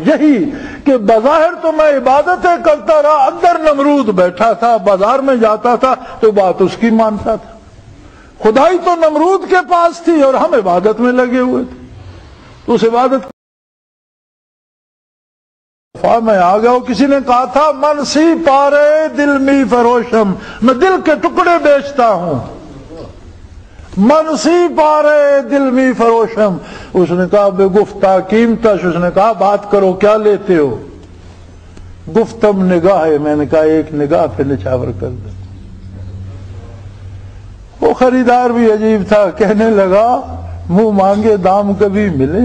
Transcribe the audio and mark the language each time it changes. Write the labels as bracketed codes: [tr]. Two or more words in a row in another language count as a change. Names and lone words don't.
[ur] یہی کہ بظاہر تو میں عبادتیں کرتا رہا، اندر نمرود بیٹھا تھا، بازار میں جاتا تھا تو بات اس کی مانتا تھا۔ خدائی تو نمرود کے پاس تھی اور ہم عبادت میں لگے ہوئے تھے۔ تو اس عبادت میں آ گیا ہوں۔ کسی نے کہا تھا [fa] من سی پارے دل می فروشم، [ur] میں دل کے ٹکڑے بیچتا ہوں۔ [fa] من سی پارے دل می فروشم، [ur] اس نے کہا [fa] بے گفتہ قیمتش، [ur] اس نے کہا بات کرو کیا لیتے ہو؟ [fa] گفتم نگاہ ہے، [ur] میں نے کہا ایک نگاہ پہ نچھاور کر دیں۔ وہ خریدار بھی عجیب تھا، کہنے لگا منہ مانگے دام کبھی ملے؟